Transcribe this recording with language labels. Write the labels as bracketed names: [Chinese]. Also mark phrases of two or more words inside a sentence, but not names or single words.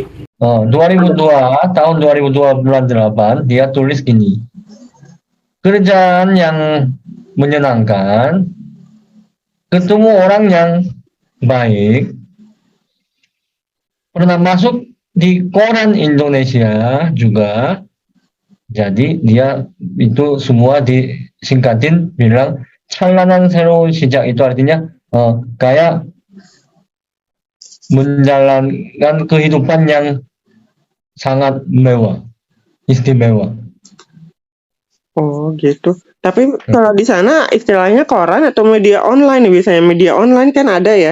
[Indonesian] 2002 tahun 2002 bulan 8 dia tulis gini, kerjaan yang menyenangkan, ketemu orang yang baik, pernah masuk di koran Indonesia juga. Jadi dia itu semua disingkatin bilang [Korean] 찬란한 새로운 시작, [Indonesian] itu artinya kayak menjalankan kehidupan yang sangat mewah, istimewa. Oh gitu. Tapi kalau di sana istilahnya koran atau media online, biasanya media online kan ada ya.